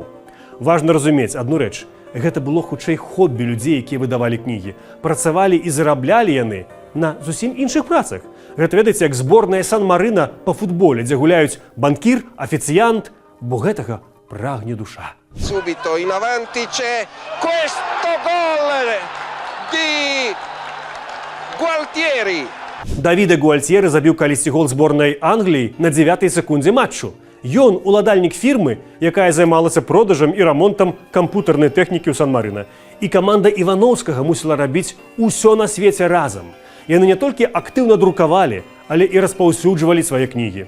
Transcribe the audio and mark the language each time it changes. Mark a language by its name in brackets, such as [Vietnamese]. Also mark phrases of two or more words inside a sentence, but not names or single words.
[Belarusian] Важна разумець адну рэч. Гэта было хутчэй хоббі людзей, якія выдавалі кнігі. Працавалі і зараблялі яны на зусім іншых працах. Гэта, ведаеце, як зборная Сан-Марына па футболе, дзе гуляюць банкір, афіцыянт, бо гэтага прагне душа. [Italian] Subito in avanti c'è questo gol di Gualtieri. [Belarusian] Давіда Гуальтьері забіў калісьці гол зборнай Англіі на 9-й секундзе матчу. Ён уладальнік фірмы, якая займалася продажам і рамонтам кампутарнай тэхнікі ў Сан-Марына. І каманда Івановскага мусіла рабіць усё на свеце разам. Яны не толькі актыўна друкавалі, але і распаўсюджвалі свае кнігі.